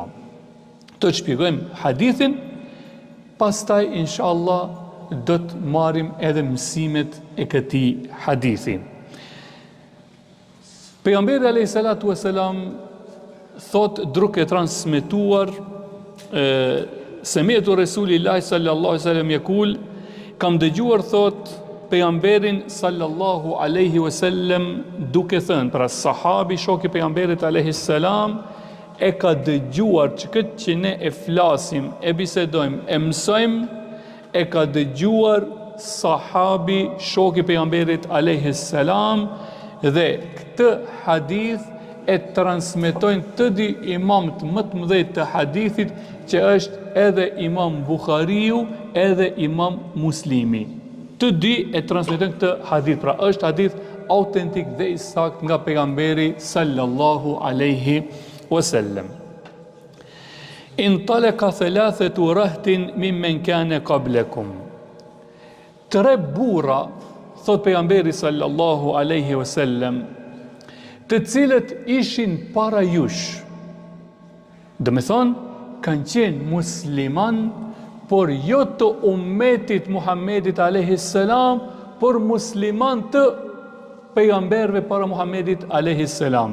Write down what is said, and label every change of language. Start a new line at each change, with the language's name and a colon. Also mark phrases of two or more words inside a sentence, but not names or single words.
Albanian: Të shpjegojmë hadithin, pastaj inshallah do të marrim edhe mësimet e këtij hadithi. Pejgamberi
Arabic: عليه الصلاة والسلام
Albanian: thot, duke transmetuar
Arabic: سمعت رسول الله صلى الله عليه وسلم يقول,
Albanian: kam dëgjuar thot pejgamberin sallallahu
Arabic: عليه وسلم
Albanian: duke thënë, pra sahabi shoku i pejgamberit
Arabic: عليه السلام
Albanian: e ka dëgjuar që këtë që ne e flasim, e bisedojmë, e mësojmë, e ka dëgjuar sahabi shoku i pejgamberit
Arabic: عليه السلام,
Albanian: dhe këtë hadith e transmetojnë të di imamët më të mëdhenj të hadithit, që është edhe Imam Buhariu, edhe Imam Muslimi. Të dy e transmetojnë këtë hadith, pra është hadith autentik dhe i sakt nga pejgamberi
Arabic: صلى الله عليه وسلم. انطلق ثلاثة رهط ممن كان قبلكم.
Albanian: 3 burra, thot pejgamberi
Arabic: صلى الله عليه وسلم,
Albanian: të cilët ishin para jush. Do me thonë, kanë qenë musliman, por jo të ummetit Muhammedit
Arabic: عليه السلام,
Albanian: por musliman të pejgamberve para Muhammedit
Arabic: عليه السلام.